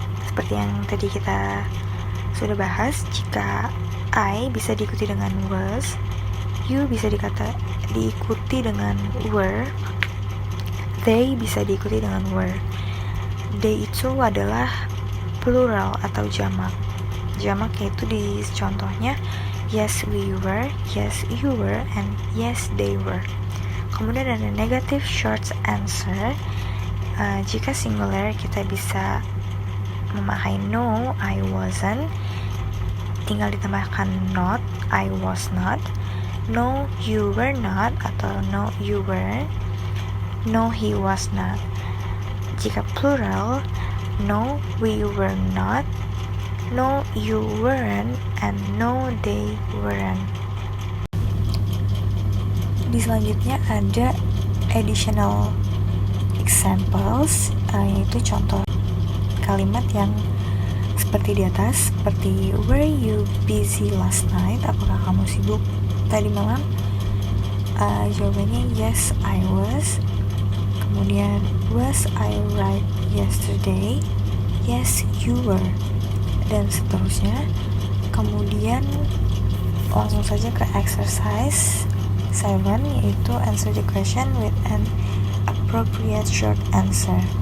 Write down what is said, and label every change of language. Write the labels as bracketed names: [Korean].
[Indonesian] Seperti yang tadi kita sudah bahas, jika I bisa diikuti dengan was, you bisa diikuti dengan were, they bisa diikuti dengan were. They itu adalah plural atau jamak. Jamak yaitu di contohnya [English] yes we were, yes you were, and yes they were. [Indonesian] Kemudian ada negative short answer. Jika singular kita bisa memakai [English] no, I wasn't, [Indonesian] tinggal ditambahkan not, I was not. [English] No, you were not, atau no, you were. No, he was not. Jika plural, no, we were not, no, you weren't, and no, they weren't. [Indonesian] Di selanjutnya ada additional examples, yaitu contoh kalimat yang seperti di atas, seperti [English] were you busy last night? [Indonesian] Apakah kamu sibuk tadi malam? [English] Jawabannya yes, I was. Kemudian was I right yesterday? Yes, you were. [Indonesian] Dan seterusnya. Kemudian langsung saja ke [English] exercise 7, yaitu answer the question with an appropriate short answer.